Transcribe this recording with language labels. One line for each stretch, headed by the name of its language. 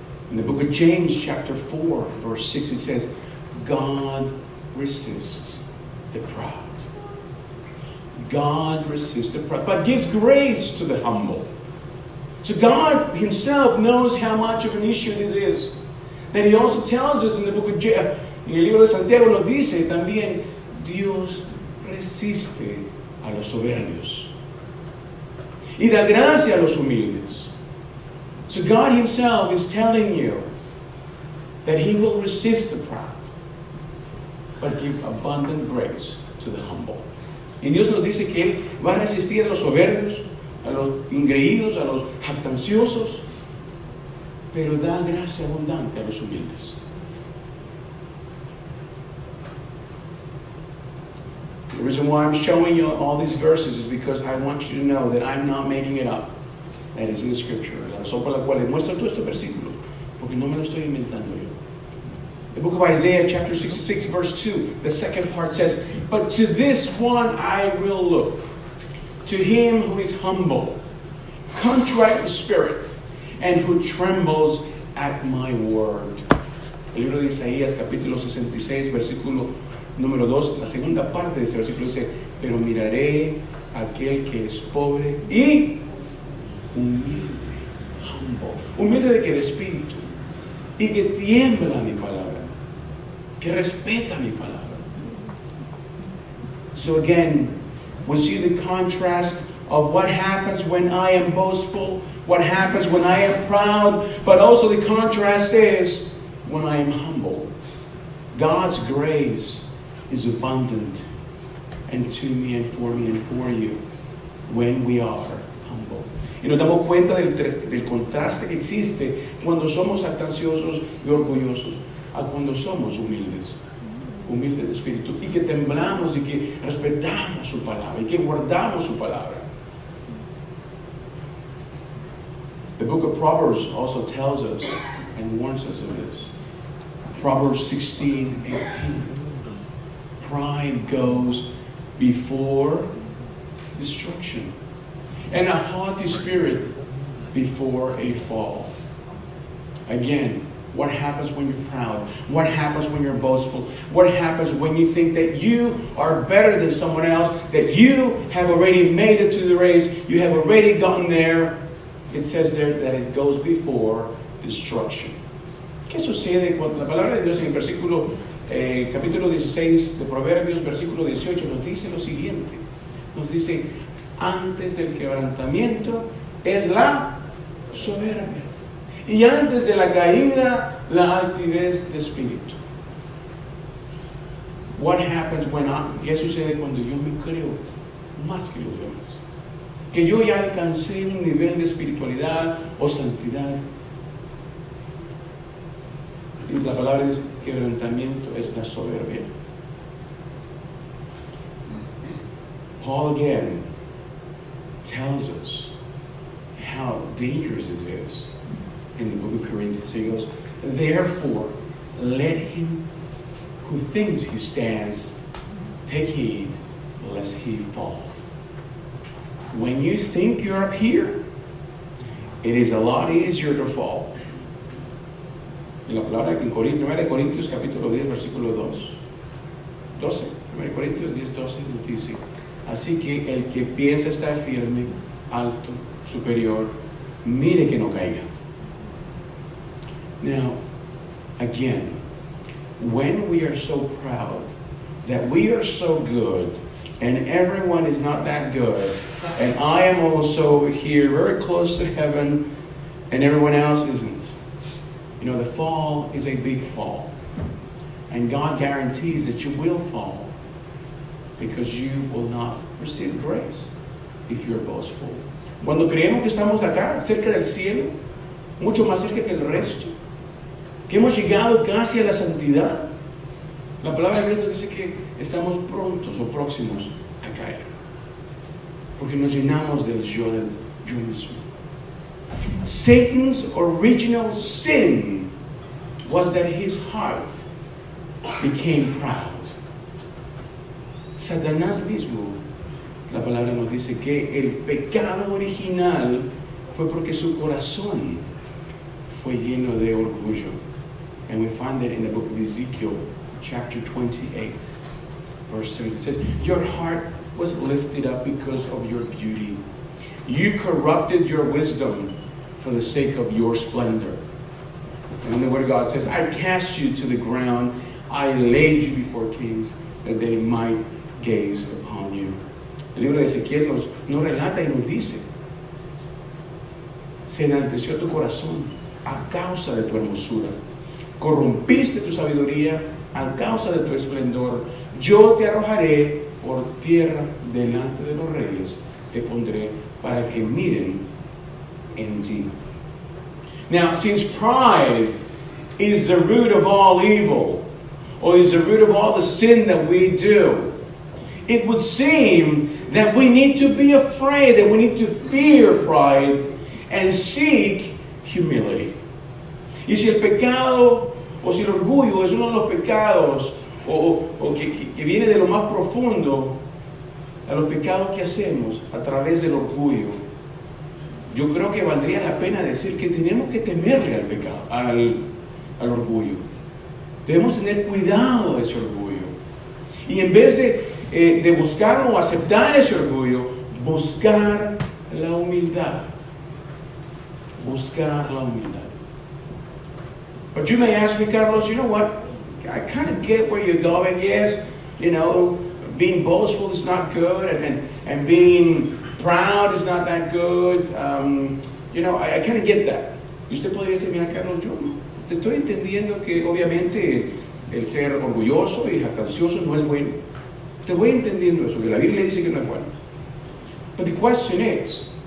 English: In the book of James, chapter 4, verse 6, it says, God resists the proud. God resists the proud, but gives grace to the humble. So God Himself knows how much of an issue this is. Then He also tells us in the book of James,
Spanish: en el libro de Santiago lo dice también, Dios resiste a los soberbios y da gracia a los humildes.
English: So God Himself is telling you that He will resist the proud, but give abundant grace to the humble.
Spanish: Y Dios nos dice que Él va a resistir a los soberbios, a los ingreídos, a los jactanciosos, pero da gracia abundante a los humildes.
English: The reason why I'm showing you all these verses is because I want you to know that I'm not making it up. That is in the scripture.
Spanish: La razón por la cual les muestro todos estos versículos, porque no me lo estoy inventando yo.
English: The book of Isaiah, chapter 66, verse 2, the second part says, "But to this one I will look, to him who is humble, contrite in spirit, and who trembles at my word."
Spanish: El libro de Isaías, capítulo 66, versículo número 2, la segunda parte de ese versículo dice, "Pero miraré a aquel que es pobre y humilde", humble, humilde de que de espíritu, y que tiembla mi palabra, que respeta mi palabra.
English: So again, we see the contrast of what happens when I am boastful, what happens when I am proud, but also the contrast is when I am humble. God's grace is abundant and to me and for you when we are humble.
Spanish: Y nos damos cuenta del contraste que existe cuando somos jactanciosos y orgullosos a cuando somos humildes de espíritu, y que temblamos y que respetamos su palabra y que guardamos su palabra.
English: The book of Proverbs also tells us and warns us of this. Proverbs 16:18. Pride goes before destruction, and a haughty spirit before a fall. Again, what happens when you're proud? What happens when you're boastful? What happens when you think that you are better than someone else, that you have already made it to the race, you have already gotten there? It says there that it goes before destruction.
Spanish: ¿Qué sucede cuando la palabra de Dios en el versículo, capítulo 16 de Proverbios, versículo 18, nos dice lo siguiente? Nos dice, antes del quebrantamiento es la soberbia, y antes de la caída, la altivez de espíritu.
English: What happens when
Spanish: ¿qué sucede cuando yo me creo más que los demás? Que yo ya alcancé un nivel de espiritualidad o santidad. Y la palabra es quebrantamiento, es la soberbia.
English: Paul again tells us how dangerous it is in the book of Corinthians. He goes, therefore, let him who thinks he stands take heed lest he fall. When you think you're up here, it is a lot easier to fall.
Spanish: En la palabra en 1 Corintios capítulo 10, versículo 12. 1 Corintios 10, 12 nos dice, así que el que piensa estar firme, alto, superior, mire que no caiga.
English: Now, again, when we are so proud that we are so good and everyone is not that good, and I am also here very close to heaven and everyone else isn't, you know, the fall is a big fall. And God guarantees that you will fall because you will not receive grace if you're boastful.
Spanish: Cuando creemos que estamos acá, cerca del cielo, mucho más cerca que el resto, que hemos llegado casi a la santidad, la palabra de Dios nos dice que estamos prontos o próximos a caer, porque nos llenamos del yo mismo.
English: Satan's original sin was that his heart became proud.
Spanish: Satanás mismo, la palabra nos dice que el pecado original fue porque su corazón fue lleno de orgullo.
English: And we find that in the book of Ezekiel, chapter 28, verse 7. It says, your heart was lifted up because of your beauty. You corrupted your wisdom for the sake of your splendor. And the Word of God says, I cast you to the ground. I laid you before kings that they might gaze upon you.
Spanish: El libro de Ezequiel nos relata y nos dice, se enalteció tu corazón a causa de tu hermosura. Corrompiste tu sabiduría a causa de tu esplendor. Yo te arrojaré por tierra delante de los reyes. Te pondré para que miren en ti.
English: Now, since pride is the root of all evil, or is the root of all the sin that we do, it would seem that we need to be afraid, that we need to fear pride and seek humility.
Spanish: Y si el pecado, o si el orgullo es uno de los pecados, o que viene de lo más profundo, a los pecados que hacemos a través del orgullo, yo creo que valdría la pena decir que tenemos que temerle al pecado, al orgullo. Debemos tener cuidado de ese orgullo. Y en vez de buscar o aceptar ese orgullo, buscar la humildad. Buscar la humildad.
English: But you may ask me, Carlos, you know what? I kind of get where you're going. Yes, you know, being boastful is not good, and being proud is not that good. You know, I kind of get that.
Spanish: Y usted podría decir, mira, Carlos, yo te estoy entendiendo que obviamente el ser orgulloso y jactancioso no es bueno. Te voy entendiendo eso, que la Biblia dice que no es bueno.
English: But the question is,